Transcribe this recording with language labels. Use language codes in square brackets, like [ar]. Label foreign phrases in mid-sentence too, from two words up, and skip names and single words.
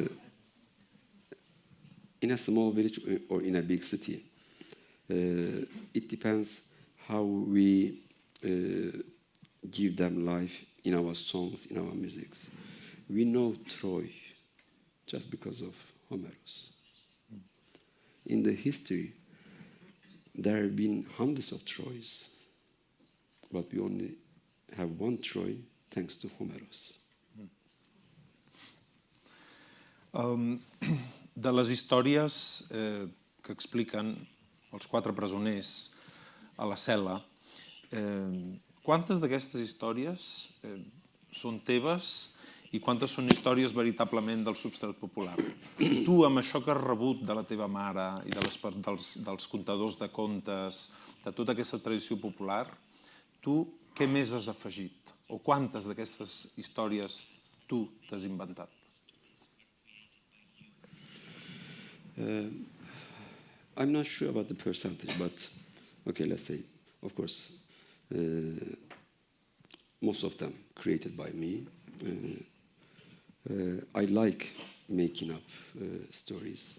[en] In a small village or in a big city, it depends how we give them life in our songs, in our musics. We know Troy just because of Homeros. In the history, there have been hundreds of Troys, but we only have one Troy thanks to Homeros. [ca] De les històries que expliquen els 4 presoners a la cel·la, quantes d'aquestes històries són teves i quantes són històries veritablement del substrat popular? Tu, amb això que has rebut de la teva mare i dels contadors de contes, de tota aquesta tradició popular, tu què més has afegit? O quantes d'aquestes històries tu t'has inventat? [en] I'm not sure about the percentage, but okay, let's say, of course, most of them created by me. I like making up stories.